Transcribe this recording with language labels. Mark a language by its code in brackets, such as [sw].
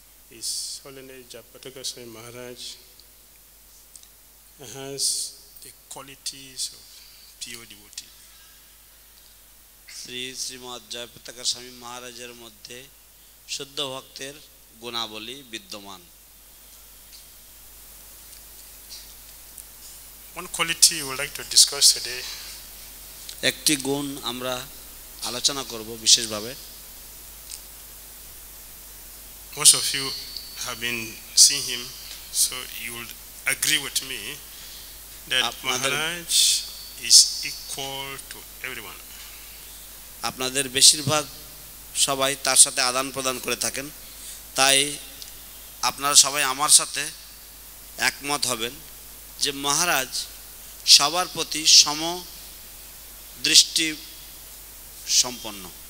[en] His Holiness Japataka Swami Maharaj has the qualities of pure devotee. [bn] Shri Srimat Jayapataka স্বামী মহারাজের মধ্যে শুদ্ধ ভক্তের গুণাবলী বিদ্যমান। [en] One quality we would like to discuss today [bn] একটি গুণ আমরা আলোচনা করব বিশেষভাবে। [en] most of you have been seeing him, so you will agree with me that Maharaj is equal to everyone. [bn] আপনাদের বেশিরভাগ সবাই তার সাথে আদান প্রদান করে থাকেন, তাই আপনারা সবাই আমার সাথে একমত হবেন যে মহারাজ সবার প্রতি সম দৃষ্টি সম্পন্ন।